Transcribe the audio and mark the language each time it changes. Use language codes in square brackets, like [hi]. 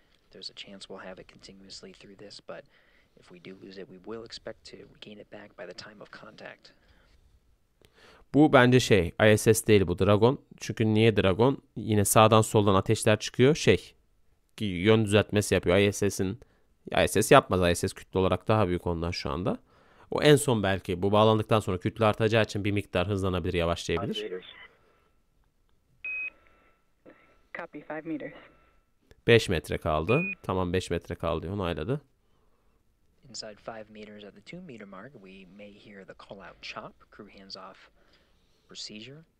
[en] There's a chance we'll have it continuously through this, but if we do lose it, we will expect to gain it back by the time of contact. [tr] Bu bence ISS değil bu Dragon. Çünkü niye Dragon? Yine sağdan soldan ateşler çıkıyor. Yön düzeltmesi yapıyor. ISS yapmaz. ISS kütle olarak daha büyük ondan şu anda. O en son belki bu bağlandıktan sonra kütle artacağı için bir miktar hızlanabilir, yavaşlayabilir. [en] Copy 5 meters. [tr] 5 metre kaldı. Tamam 5 metre kaldı diyor. Onayladı. [en] Inside 5 meters at the 2 meter mark, we may hear the call out chop, crew hands off procedure.